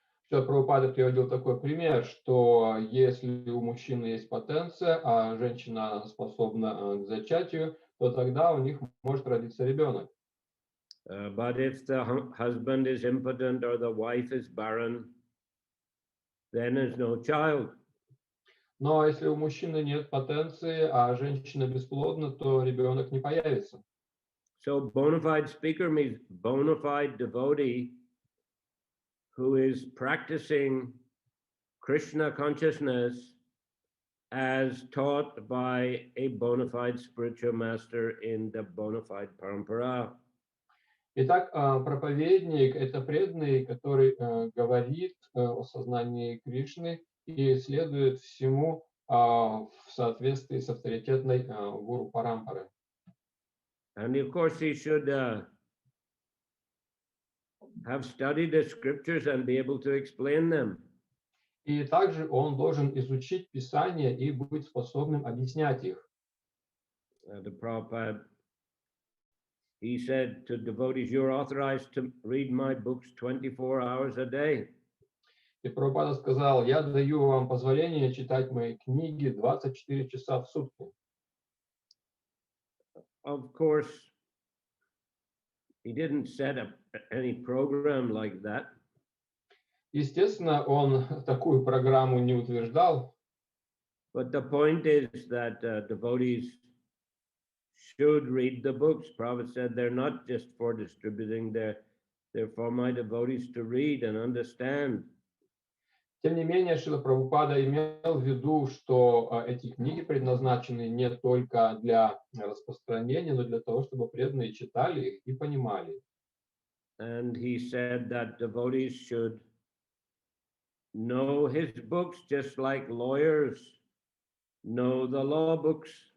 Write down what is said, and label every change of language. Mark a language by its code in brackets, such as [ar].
[ru] Прабхупада приводил такой пример, что если у мужчины есть потенция, а женщина способна к зачатию, то тогда у них может родиться ребенок. [en] But if the husband is impotent or the wife is barren, then there's no child. [ru] Но если у мужчины нет потенции, а женщина бесплодна, то ребенок не появится. [en] So bona fide speaker means bona fide devotee who is practicing Krishna consciousness as taught by a bona fide spiritual master in the bona fide parampara. [ru] Итак, проповедник – это преданный, который говорит о сознании Кришны и следует всему в соответствии с авторитетной гуру парампары. [en] And of course, he should have studied the scriptures and be able to explain them. [ru] И также он должен изучить Писание и быть способным объяснять их. [en] The Prabhupada, he said to devotees, you're authorized to read my books 24 hours a day. [ru] И Прабхупада сказал, я даю вам позволение читать мои книги 24 часа в сутки. [en] Of course, he didn't set up any program like that. [ru] Естественно, он такую программу не утверждал, [en] But the point is that devotees should read the books. Prabhupada said they're not just for distributing, they're for my devotees to read and understand. [ru] Тем не менее, Шрила Прабхупада имел в виду, что эти книги предназначены не только для распространения, но для того, чтобы преданные читали их и понимали. [en] And he said that devotees should know his books just like lawyers know the law books.